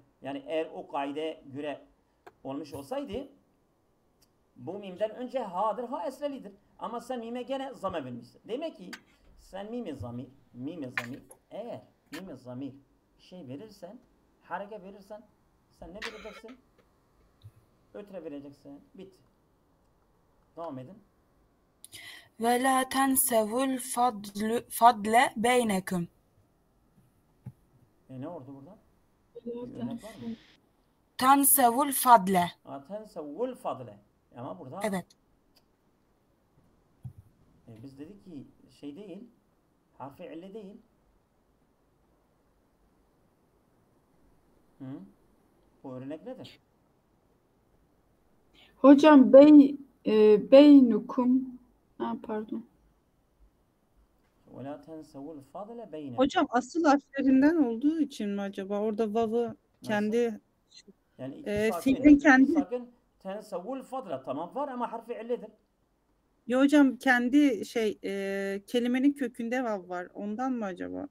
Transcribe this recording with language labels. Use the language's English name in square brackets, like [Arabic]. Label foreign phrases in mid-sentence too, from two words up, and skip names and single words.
[Turkish] Yani eğer o kaideye göre olmuş olsaydı bu mimden önce ha'dır, ha esrelidir. Ama sen mime gene zamme vermişsin. Demek ki sen mime zamir eğer mime zamir şey verirsen, hareke verirsen sen ne vereceksin? Ötre vereceksin. Bitti. Devam edin. [Arabic] ولا تنسوا الفضل بينكم. [Turkish] Ne oldu burada? Bir örnek var mı? [Arabic] تنسوا الفضل. تنسوا الفضل. [Turkish] Ama burada Evet. biz dedik ki şey değil, harfi ille değil. Bu örnek nedir? Hocam beynukum. Pardon. [Arabic] وَلَا تَنْسَوُ الْفَضْلَ بَيْنَكُمْ. [Turkish] Hocam asıl harflerinden olduğu için mi acaba? Orada vav'ı kendi yani iki fiilin kendi. sakin [Arabic] تنسوا الفضل [Turkish] tamam var ama harfi illedir. Ya hocam kendi kelimenin kökünde vav var. Ondan mı acaba?